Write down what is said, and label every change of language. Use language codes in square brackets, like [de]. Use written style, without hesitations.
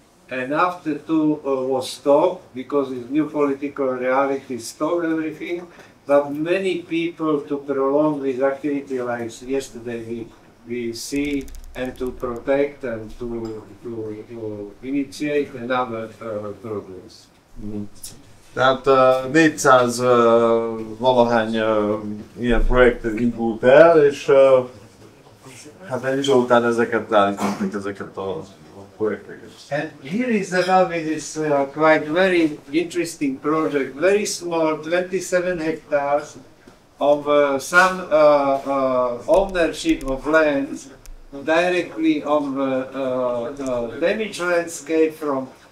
[en] And after 2 was stopped because this new political reality stopped everything. But many people to prolong this activity, like yesterday we see, and to protect and to initiate another progress. [hu] Tehát 400 valahány ilyen projektet indult el, és hát egy idő után ezeket leállították, ezeket a projekteket. [en] And here is another this quite very interesting project, very small, 27 hectares of some ownership of lands directly on the damaged landscape from